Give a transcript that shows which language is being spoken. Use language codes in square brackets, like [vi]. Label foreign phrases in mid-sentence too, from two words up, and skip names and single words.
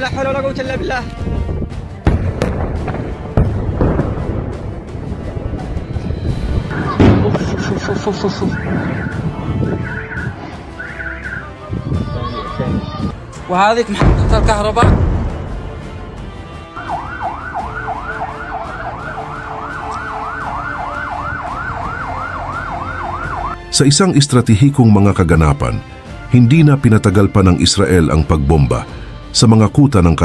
[ar] لا حول ولا قوه الا بالله. وهذيك محطة الكهرباء. [tl] Sa isang estratehikong mga kaganapan, hindi na pinatagal pa ng Israel ang pagbomba sa mga kuta ng